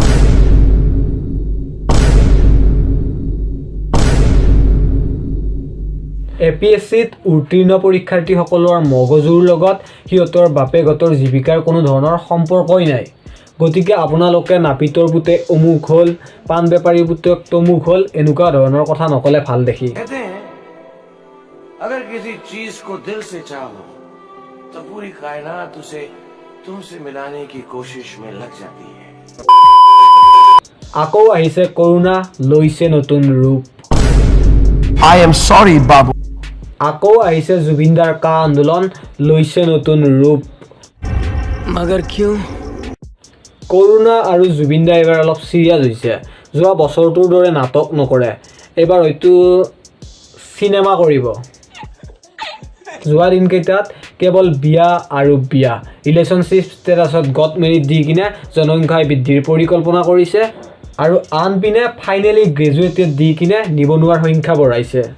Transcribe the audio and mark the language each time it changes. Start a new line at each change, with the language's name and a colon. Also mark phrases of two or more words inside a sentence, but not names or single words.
Assamese: APSCত উত্তীৰ্ণ পৰীক্ষাৰ্থীসকলৰ মগজুৰ লগত সিহঁতৰ বাপেকহঁতৰ জীৱিকাৰ কোনো ধৰণৰ সম্পৰ্কই নাই। গতিকে আপোনালোকে নাপিতৰ পুতে অমুক হ'ল, পাণ বেপাৰীৰ পুতেক তমুক হ'ল, এনেকুৱা ধৰণৰ কথা নক'লে ভাল দেখি।
Hindi: अगर किसी चीज को दिल से चाहो तो पूरी कायनात उसे तुमसे मिलाने की कोशिश में लग जाती है।
Assamese: আকৌ আহিছে কৰোণা, লৈছে নতুন ৰূপ।
English: I am sorry বাবু।
Assamese: আকৌ আহিছে জুবিনদাৰ কা আন্দোলন, লৈছে নতুন ৰূপ।
Hindi: मगर क्यों?
Assamese: কৰোণা আৰু জুবিনদা এইবাৰ অলপ চিৰিয়াছ হৈছে। যোৱা বছৰটোৰ দৰে নাটক নকৰে, এইবাৰ হয়তো চিনেমা কৰিব। যোৱা দিনকেইটাত কেৱল বিয়া আৰু বিয়া,
English: relationship statusত got married
Assamese: দি কিনে জনসংখ্যা বৃদ্ধিৰ পৰিকল্পনা কৰিছে আৰু আনপিনে
English: finally graduated
Assamese: দি কিনে নিবনুৱাৰ সংখ্যা বঢ়াইছে।